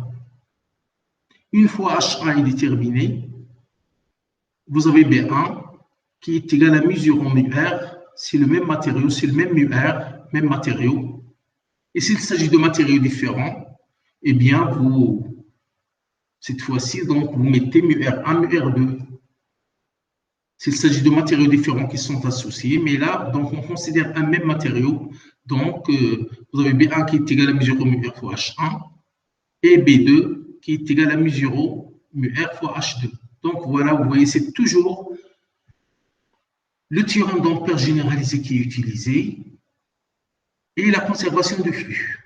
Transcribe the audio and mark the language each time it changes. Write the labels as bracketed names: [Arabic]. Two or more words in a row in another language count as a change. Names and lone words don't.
[French] Une fois H1 est déterminé, vous avez B1 qui est égal à mu0 mu R. C'est le même matériau, c'est le même mu R, même matériau. Et s'il s'agit de matériaux différents, eh bien, cette fois-ci, donc, vous mettez mu R1, mu R2. S'il s'agit de matériaux différents qui sont associés, mais là, donc, on considère un même matériau. Donc, vous avez B1 qui est égal à mu0 mu R fois H1 et B2 qui est égal à mu0 mu R fois H2. Donc, voilà, vous voyez, c'est toujours le théorème d'Ampère généralisé qui est utilisé et la conservation du flux.